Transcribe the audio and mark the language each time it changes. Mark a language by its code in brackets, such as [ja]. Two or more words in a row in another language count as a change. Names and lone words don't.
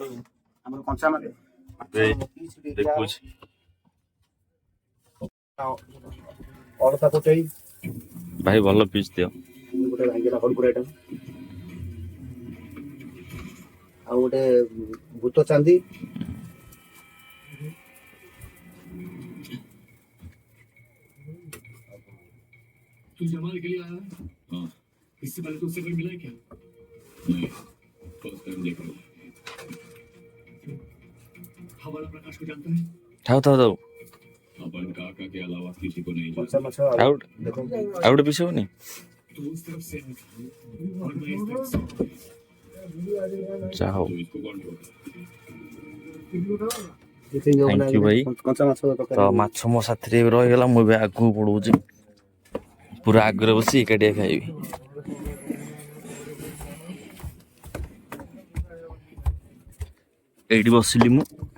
[or] ଆମର କଞ୍ଚା ମାନେ ଦେଖୁଛି। ଅଳତା ପକେଇ ଭାଇ ଭଲ ପିସ୍ ଦିଅ। ଗୋଟେ ଭାଙ୍ଗିଲା ହଳପୁର ଆଇଟମ ଆଉ ଗୋଟେ ଭୂତ ଚାନ୍ଦି [hi] तू जमाल के लिए आया है? हाँ। इससे पहले तुझसे कोई मिला है क्या? नहीं, [en] first time [hi] देख रहा हूँ। हमारा प्रकाश को जानता है? [or] ଥାଉ ଥାଉ ଥାଉ [hi] अपन काका के अलावा किसी को नहीं [or] କଞ୍ଚା [hi] जानता। [or] ମାଛ ଆଉ ଆଉ ଗୋଟେ ପିସ୍ ହବନି? [hi] तो उस तरफ से आया और मैं इस तरफ से। [or] ଯା ହଉ, [hi] तो इसको कौन ठोका? [en] thank you [or] ଭାଇ। କଞ୍ଚା ମାଛ ତ ମାଛ ମୋ ସାଥିରେ ଏବେ ରହିଗଲା, ମୁଁ ଏବେ ଆଗକୁ ପଳଉଛି, ପୁରା ଆଗରେ ବସି ଏକାଟିଆ ଖାଇବି। ଏଇଠି ବସିଲି ମୁଁ।